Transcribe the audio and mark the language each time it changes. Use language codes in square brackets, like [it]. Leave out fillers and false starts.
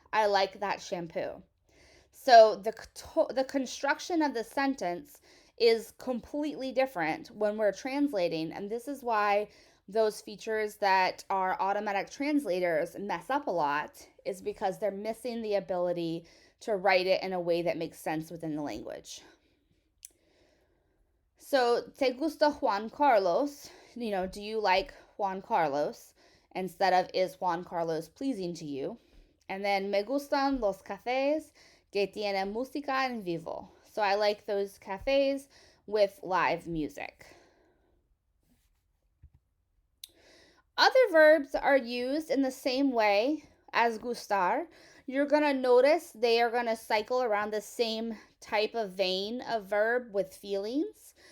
[en] I like that shampoo. So the construction of the sentence is completely different when we're translating, and this is why those features that our automatic translators mess up a lot is because they're missing the ability to write it in a way that makes sense within the language. So, [es] te gusta Juan Carlos? [en] Do you like Juan Carlos? Instead of, is Juan Carlos pleasing to you? And then, [es] me gustan los cafés que tienen música en vivo. [en] So I like those cafes with live music. Other verbs are used in the same way as gustar. You're going to notice they are going to cycle around the same type of vein of verb with feelings.